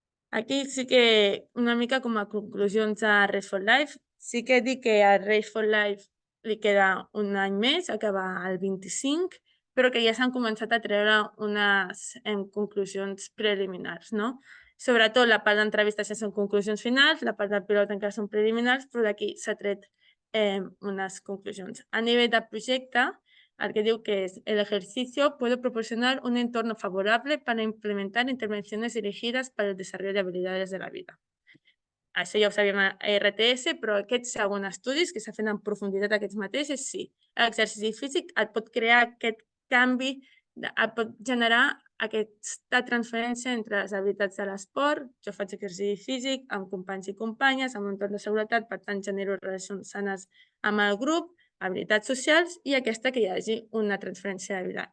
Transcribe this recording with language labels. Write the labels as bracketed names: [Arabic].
[Catalan] Aquí sí que una mica com a conclusions a Race for Life, sí que dic que a Race for Life li queda un any més, acaba el 25, però que ja s'han començat a treure unes conclusions preliminars, no? Sobretot la part d'entrevistes ja són conclusions finals, la part del pilot encara són preliminars, però d'aquí s'ha tret unes conclusions. A nivell de projecte, el que diu que [Spanish] es el ejercicio puede proporcionar un entorno favorable para implementar intervenciones dirigidas para el desarrollo de habilidades de la vida. [Catalan] Això ja ho sabíem a RTS, però aquests segons estudis que s'ha fet en profunditat aquests mateixos, sí. L'exercici físic et pot crear aquest canvi, et pot generar aquesta transferència entre les habilitats de l'esport. Jo faig exercici físic amb companys i companyes, amb un entorn de seguretat, per tant genero relacions sanes amb el grup, habilitats socials, i aquesta que hi hagi una transferència de vida.